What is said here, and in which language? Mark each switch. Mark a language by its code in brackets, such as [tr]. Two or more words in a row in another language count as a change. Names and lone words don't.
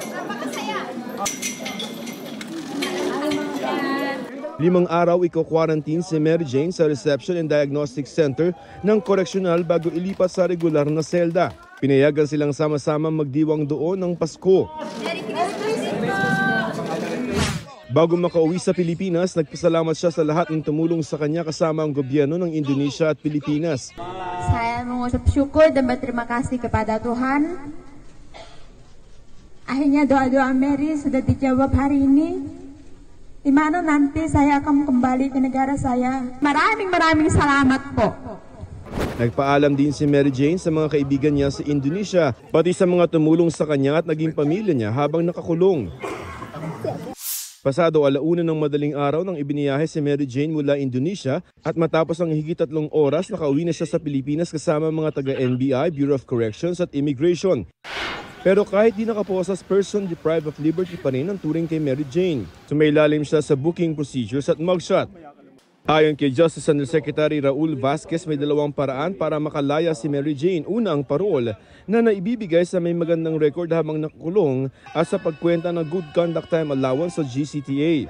[tl] 5 araw iko-quarantine si Mary Jane sa Reception and Diagnostic Center ng koreksyonal bago ilipat sa regular na selda. Pinayagan silang sama-sama magdiwang doon ng Pasko. Bago makauwi sa Pilipinas, nagpasalamat siya sa lahat ng tumulong sa kanya kasama ang gobyerno ng Indonesia at Pilipinas. [id] Saya mengucap syukur dan berterima kasih kepada Tuhan. Akhirnya doa-doa Mary sudah dijawab hari ini. Di mana nanti saya akan kembali ke negara saya. [tl] Maraming salamat po. Nagpaalam din si Mary Jane sa mga kaibigan niya sa Indonesia, pati sa mga tumulong sa kanya at naging pamilya niya habang nakakulong. Pasado 1:00 ng madaling araw nang ibiniyahe si Mary Jane mula Indonesia at matapos ang higit 3 oras, nakauwi na siya sa Pilipinas kasama mga taga-NBI, Bureau of Corrections at Immigration. Pero kahit di nakaposas, [en] person deprived of liberty [tl] pa rin ang turing kay Mary Jane. Sumailalim siya sa [en] booking procedures [tl] at mugshot. Ayon kay Justice Undersecretary Raul Vasquez, may 2 paraan para makalaya si Mary Jane. Una, ang parol na naibibigay sa may magandang record habang nakakulong at sa pagkwenta ng Good Conduct Time Allowance sa GCTA.